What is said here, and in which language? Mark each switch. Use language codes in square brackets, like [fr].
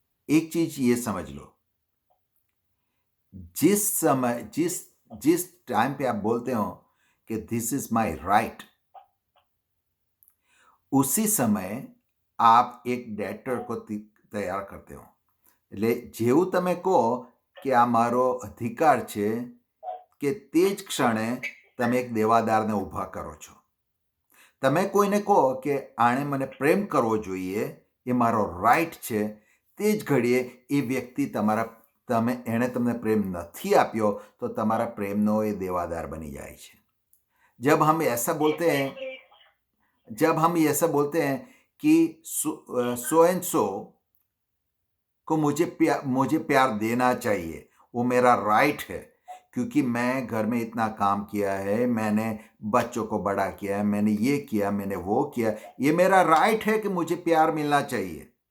[hi] एक चीज ये समझ लो, जिस समय जिस जिस टाइम पे आप बोलते हो कि [en] this is my right, [hi] उसी समय आप एक डेटर को तैयार करते हो। [gu] એટલે જેવું તમે કહો કે આ મારો અધિકાર છે, કે તે જ ક્ષણે તમે એક દેવાદારને ઊભા કરો છો. તમે કોઈને કહો કે આણે મને પ્રેમ કરવો જોઈએ, એ મારો રાઈટ છે, તે જ ઘડીએ એ વ્યક્તિ એણે તમને પ્રેમ નથી આપ્યો, તો તમારા પ્રેમનો એ દેવાદાર બની જાય છે. [hi] जब हम ऐसा बोलते हैं [en] Exactly. [hi] जब हम ऐसा बोलते हैं कि [en] so and so [hi] को मुझे प्यार देना चाहिए, वो मेरा राइट है, क्योंकि मैं घर में इतना काम किया है, मैंने बच्चों को बड़ा किया है, मैंने ये किया, मैंने वो किया, ये मेरा राइट है कि मुझे प्यार मिलना चाहिए।